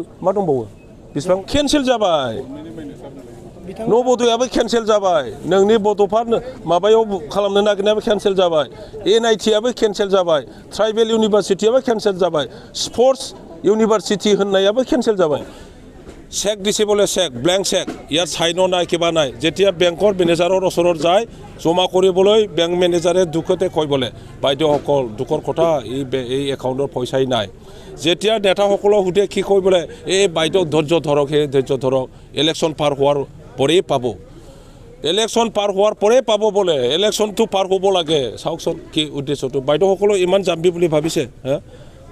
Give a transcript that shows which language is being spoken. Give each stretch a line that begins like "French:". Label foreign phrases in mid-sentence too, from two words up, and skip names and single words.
Bodo: मा दंबावो बेसेबां केन्सेल जाबाय नवोदयाबो केन्सेल जाबाय नोंनि बड'फा माबायाव खालामनो नागिरनायाबो केन्सेल जाबाय NIT आबो केन्सेल जाबाय ट्राइबेल इउनिभारसिटियाबो केन्सेल जाबाय स्पर्ट्स इउनिभारसिटि होननायाबो केन्सेल जाबाय
Assamese: চেক দিছে বলে চেক
English: blank cheque
Assamese: ইয়াত চাইন নাই কিবা নাই যেতিয়া বেংকৰ মেনেজাৰৰ ওচৰত যায় জমা কৰিবলৈ বেংক মেনেজাৰে দুখতে কয় বলে বাইদেউসকল দুখৰ কথা এই একাউণ্টৰ পইচাই নাই যেতিয়া নেতাসকলক সুধে কি কয় বলে এই বাইদেউ ধৈৰ্য ধৰক হে ধৈৰ্য ধৰক ইলেকশ্যন পাৰ হোৱাৰ পৰেই পাব ইলেকশ্যন পাৰ হোৱাৰ পৰেই পাব বলে ইলেকশ্যনটো পাৰ হ'ব লাগে চাওকচোন কি উদ্দেশ্যটো বাইদেউসকলক ইমান জাম্বি বুলি ভাবিছে হা